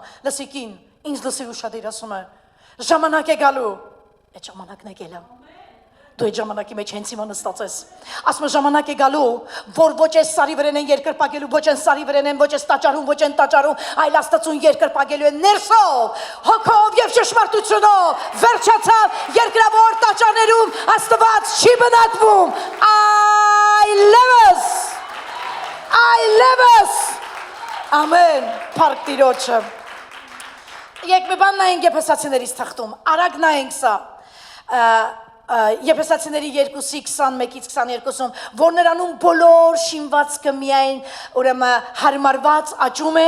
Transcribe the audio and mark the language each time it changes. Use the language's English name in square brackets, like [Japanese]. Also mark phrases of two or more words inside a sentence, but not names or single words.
[Armenian] լսի կին, ինձ լսի ուշադիր, ասում է. ժամանակ է գալու։ Այդ ժամանակն է գալու։ Դու այդ ժամանակի մեջ հենց հիմա նստած ես։ Ասում է ժամանակ է գալու, որ ոչ այս սարի վրան են երկրպագելու, ոչ այն սարի վրան են, ոչ այս տաճարում, ոչ այն տաճարում, այլ Աստծուն երկրպագելու են ներսով, հոգով եւ ճշմարտությունով։ Վերջացավ երկրավոր տաճարներում Աստված չի բնակվում։ [English] I love us. [Armenian] Ամեն, փառք Տիրոջը։ Եկեք մի բան նայենք Եփեսացիներից թղթում, արագ նայենք սա։ Եփեսացիների 2:21-ից 22-ում, որ նրանում բոլոր շինվածքը միայն ուրեմն հարմարված աճում է,